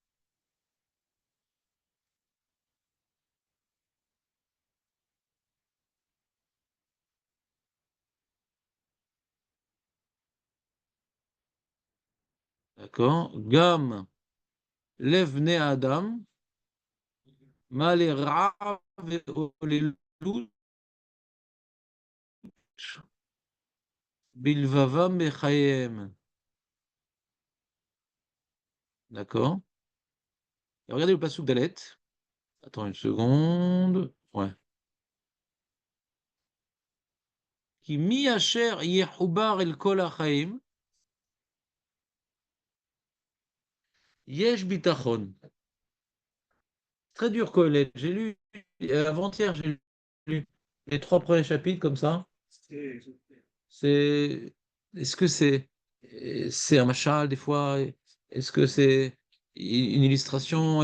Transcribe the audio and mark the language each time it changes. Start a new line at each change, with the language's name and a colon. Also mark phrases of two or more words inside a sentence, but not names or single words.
French: D'accord?
Hebrew: גם לב בני אדם מלא רע והוללות בלבבם בחייהם.
French: D'accord. Et regardez le passouk d'Alet. Attends une seconde. Ouais.
Hebrew: כי מי אשר יחובר אל כל החיים יש ביטחון.
French: Très dur Kohelet. J'ai lu avant-hier, j'ai lu les 3 premiers chapitres comme ça. C'est est-ce que c'est un machal des fois? Est-ce que c'est une illustration?